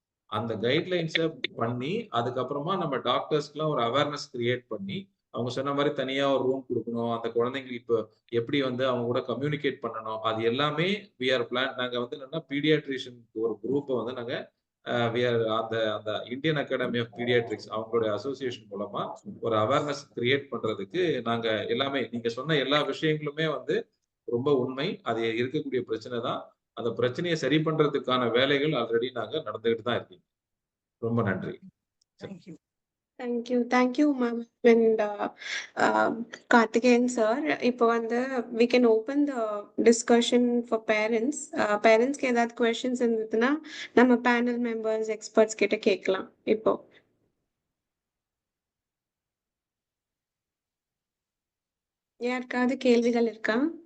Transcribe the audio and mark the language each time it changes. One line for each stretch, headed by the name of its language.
Tamil: அந்த கைட்லைன்ஸை பண்ணி அதுக்கப்புறமா நம்ம டாக்டர்ஸ்க்குலாம் ஒரு அவேர்னஸ் கிரியேட் பண்ணி அவங்க சொன்ன மாதிரி தனியா ஒரு ரூம் கொடுக்கணும், அந்த குழந்தைங்களுக்கு இப்போ எப்படி வந்து அவங்க கூட கம்யூனிகேட் பண்ணணும், அது எல்லாமே நாங்க வந்து என்னன்னா பீடியாட்ரிஷியன் ஒரு குரூப்பை வந்து நாங்க அந்த அந்த இந்தியன் அகாடமி ஆஃப் பீடியாட்ரிக்ஸ் அவங்களுடைய அசோசியேஷன் மூலமா ஒரு அவேர்னஸ் கிரியேட் பண்றதுக்கு நாங்க எல்லாமே நீங்க சொன்ன எல்லா விஷயங்களுமே வந்து ரொம்ப உண்மை. அது இருக்கக்கூடிய பிரச்சனை தான். அந்த பிரச்சனையை சரி பண்றதுக்கான வேலைகள் ஆல்ரெடி நாங்க நடந்துகிட்டு தான் இருக்கீங்க. ரொம்ப நன்றி.
English: Thank you. Thank you, ma'am. And Karthikeyan sir,
Tamil: இப்போ வந்து
English: we can open the discussion for parents.
Tamil: Parents-க்கு ஏதாவது questions இருந்ததுன்னா நம்ம panel members, experts கிட்ட கேட்கலாம். இப்போ யாருக்காவது கேள்விகள் இருக்கா?